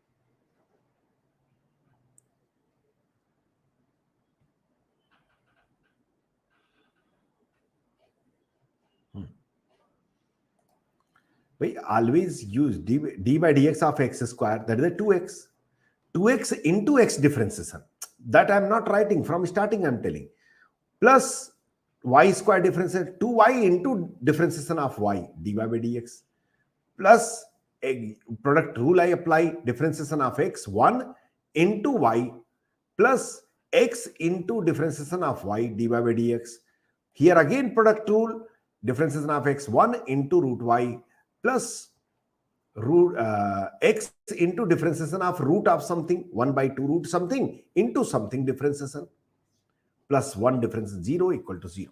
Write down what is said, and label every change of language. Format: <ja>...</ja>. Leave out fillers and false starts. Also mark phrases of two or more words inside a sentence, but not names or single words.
<en>We always use d by dx of x square, that is a 2x. 2x into x differentiation. That I am not writing from starting, I am telling. Plus y square differentiation, 2y into differentiation of y, dy by dx. Plus a product rule I apply, differentiation of x, 1 into y, plus x into differentiation of y, dy by dx. Here again product rule, differentiation of x, 1 into root y, plus root x into differentiation of root of something, 1 by 2 root something into something differentiation, plus 1 difference 0 equal to 0.</en>